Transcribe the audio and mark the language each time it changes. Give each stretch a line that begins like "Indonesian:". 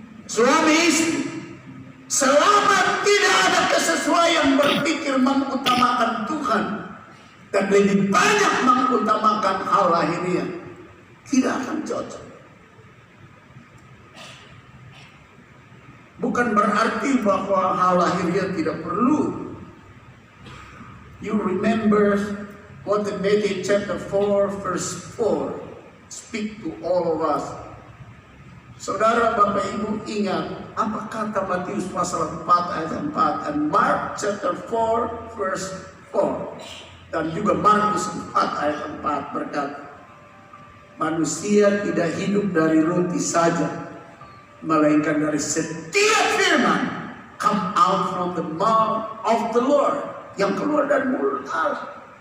Indonesian: Suami istri, selama tidak ada kesesuaian berpikir mengutamakan Tuhan dan lebih banyak mengutamakan hal lahiriah, tidak akan cocok. Bukan berarti bahwa hal lahiriah tidak perlu.
English: You remember what the Matthew chapter 4 verse 4 speak to all of us.
Indonesian: Saudara, Bapak, Ibu ingat apa kata Matius pasal 4 ayat 4 dan
English: Mark chapter 4 verse 4
Indonesian: dan juga Markus 4 ayat 4 berkata, manusia tidak hidup dari roti saja, melainkan dari setiap firman
English: come out from the mouth of the Lord,
Indonesian: yang keluar dari mulut Allah.